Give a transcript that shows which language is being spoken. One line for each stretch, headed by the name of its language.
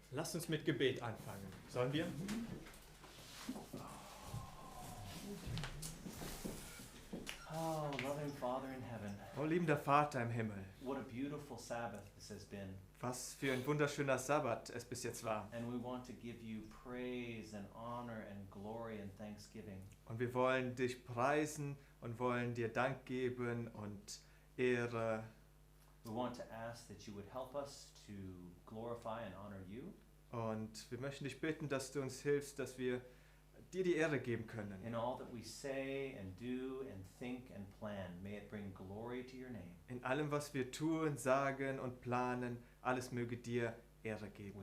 German: Lasst uns mit Gebet anfangen. Sollen wir?
English: Oh, loving Father in heaven,
German: Oh, liebender Vater im Himmel,
English: what a beautiful Sabbath this has been.
German: was für ein wunderschöner Sabbat es bis jetzt war.
English: And we want to give you praise and honor and glory and thanksgiving.
German: Und wir wollen dich preisen und wollen dir Dank geben und Ehre.
English: We want to ask that you would help us to glorify and honor you.
German: Und wir möchten dich bitten, dass du uns hilfst, dass wir dir die Ehre geben können.
English: In all that we say and do and think and plan, may it bring glory to your name.
German: In allem, was wir tun, sagen und planen, alles möge dir Ehre geben.